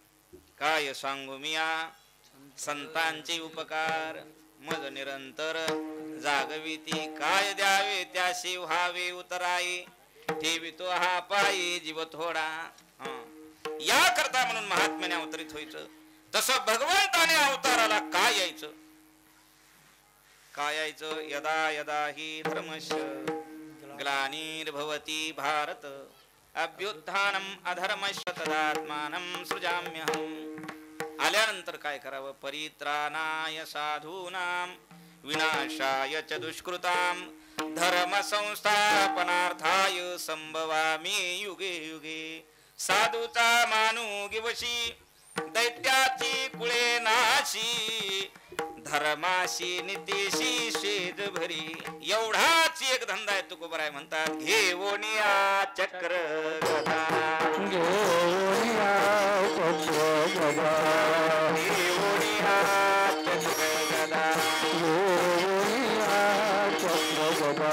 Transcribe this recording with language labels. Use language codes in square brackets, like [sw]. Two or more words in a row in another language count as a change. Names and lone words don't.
[mr] काय सांगू मिया संतांचे उपकार मज निरंतर जागविती. काय द्यावे त्याशी व्हावे उतराई ठेवितो हा पायी जीव थोडा. या करता म्हणून महात्म्याने अवतरित व्हायचं. तसं भगवंताने अवताराला काय यायचं, काय यायचं. [sa] यदा यदा हि धर्मस्य ग्लानिर्भवति भारत अभ्युत्थानम अधर्मस्य तदात्मानं सृजाम्यहम्. [mr] आल्यानंतर काय करावं. [sa] परित्राणाय साधूनां विनाशाय च दुष्कृतां धर्म संस्थापनार्थाय संभवामि युगे युगे. [mr] साधूचा मानू गिवशी दैत्याची कुळे नाशी धर्माशी नितीशी शेज भरी. एवढाच एक धंदा आहे. तुकोबराय म्हणतात घेवोनिया चक्र गदा घेवोनिया चक्र गदा घेवोनिया चक्र गदा घेवोनिया चक्र गदा.